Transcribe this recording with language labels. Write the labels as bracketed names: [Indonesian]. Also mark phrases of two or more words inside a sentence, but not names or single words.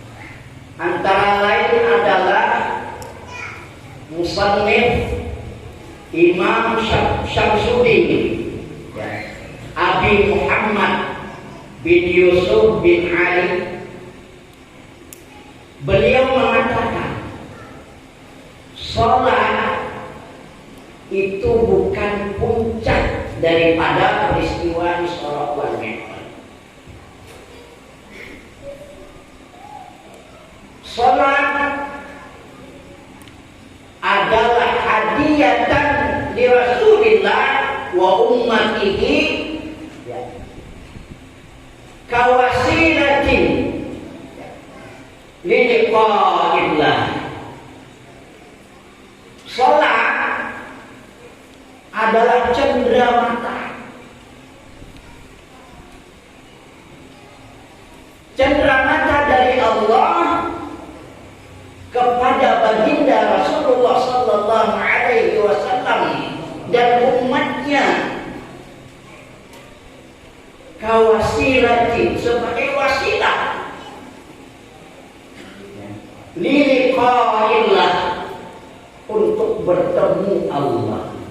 [Indonesian] Antara lain adalah Musannif Imam Syamsuddin Abi Muhammad bin Yusuf bin Ali, beliau mengatakan sholat itu bukan puncak daripada peristiwa Isra wal Mi'raj. Sholat adalah [Arabic] هدية لرسول الله وأمته كوسيلة للقاء الله. [Indonesian] Sholat adalah cenderamata. Cenderamata dari Allah kepada baginda Rasulullah [Arabic] صلى الله عليه وسلم [Indonesian] dan umatnya, kawasilatin, sebagai wasilah liliqa'illah, untuk bertemu Allah.